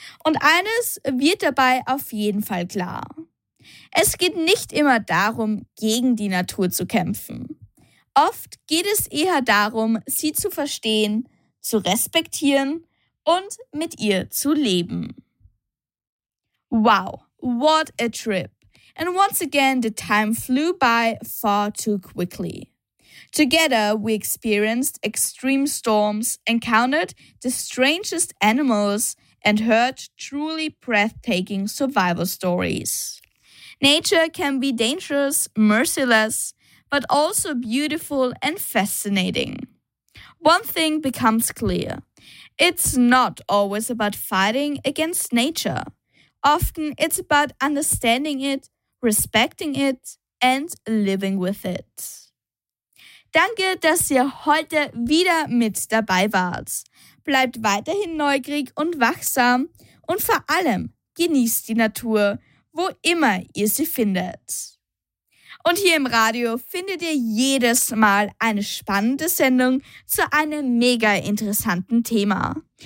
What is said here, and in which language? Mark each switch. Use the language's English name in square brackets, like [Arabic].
[German] Und eines wird dabei auf jeden Fall klar. Es geht nicht immer darum, gegen die Natur zu kämpfen. Oft geht es eher darum, sie zu verstehen, zu respektieren und mit ihr zu leben. [English] Wow, what a trip! And once again, the time flew by far too quickly. Together, we experienced extreme storms, encountered the strangest animals, and heard truly breathtaking survival stories. Nature can be dangerous, merciless, but also beautiful and fascinating. One thing becomes clear. It's not always about fighting against nature. Often it's about understanding it, respecting it and living with it. [German] Danke, dass ihr heute wieder mit dabei wart. Bleibt weiterhin neugierig und wachsam und vor allem genießt die Natur, wo immer ihr sie findet. Und hier im Radio findet ihr jedes Mal eine spannende Sendung zu einem mega interessanten Thema.